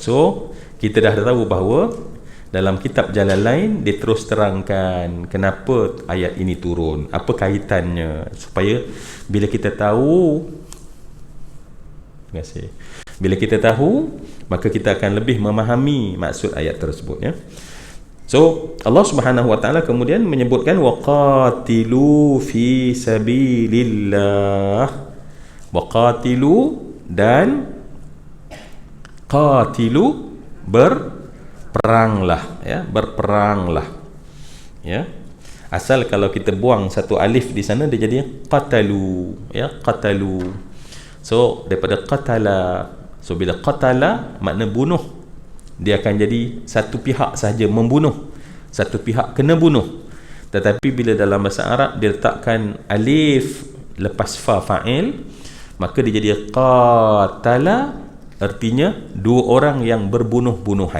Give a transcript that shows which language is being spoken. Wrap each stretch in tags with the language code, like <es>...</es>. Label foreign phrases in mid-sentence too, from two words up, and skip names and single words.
<ms>So kita dah tahu bahawa dalam kitab Jalalain dia terus terangkan kenapa ayat ini turun, apa kaitannya, supaya bila kita tahu, terima kasih, bila kita tahu, maka kita akan lebih memahami maksud ayat tersebut ya. So Allah</ms> <ar>سبحانه وتعالى</ar> <ms>kemudian menyebutkan</ms> <ar>وقاتلوا في سبيل الله.</ar> <ms>Waqatilu dan qatilu, berperanglah ya, berperanglah ya. Asal kalau kita buang satu alif di sana dia jadi qatalu ya, qatalu. So daripada qatala, so bila qatala makna bunuh, dia akan jadi satu pihak sahaja membunuh, satu pihak kena bunuh. Tetapi bila dalam bahasa Arab dia letakkan alif lepas fa fa'il, maka dia jadi qatala, artinya 2 orang yang berbunuh-bunuhan.</ms>